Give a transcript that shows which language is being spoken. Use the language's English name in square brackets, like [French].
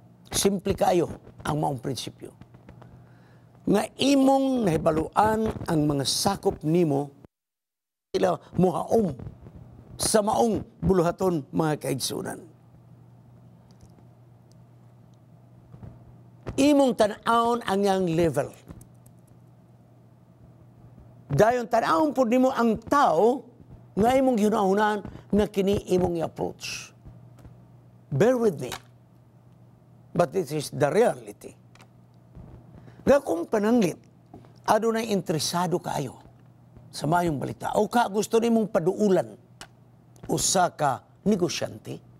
[Cebuano] Simple kayo ang maong prinsipyo. Nga imong nahibaluan ang mga sakop nimo, sila muhaom sa maong buluhaton, mga kaigsunan. Imong tan-aon ang yang level. Dayon tan-aon po nimo ang tao nga imong gihunahunan nga kini imong i-approach. [English] Bear with me. But this is the reality. [Cebuano] Nga kung pananglit, adunay interesado kayo sa mayong balita o ka gusto nimong paduulan usa ka negosyante.